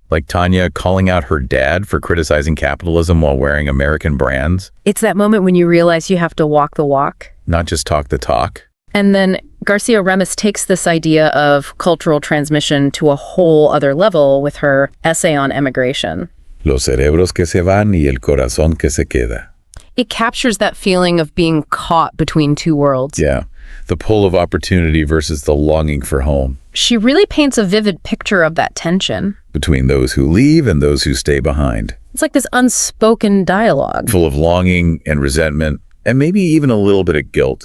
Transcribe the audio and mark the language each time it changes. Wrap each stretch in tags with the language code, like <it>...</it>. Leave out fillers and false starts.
<en>Like Tanya calling out her dad for criticizing capitalism while wearing American brands. It's that moment when you realize you have to walk the walk. Not just talk the talk. And then Garcia Remis takes this idea of cultural transmission to a whole other level with her essay on emigration.</en> <es>Los cerebros que se van y el corazón que se queda.</es> <en>It captures that feeling of being caught between two worlds. Yeah, the pull of opportunity versus the longing for home. She really paints a vivid picture of that tension. Between those who leave and those who stay behind. It's like this unspoken dialogue. Full of longing and resentment, and maybe even a little bit of guilt.</en>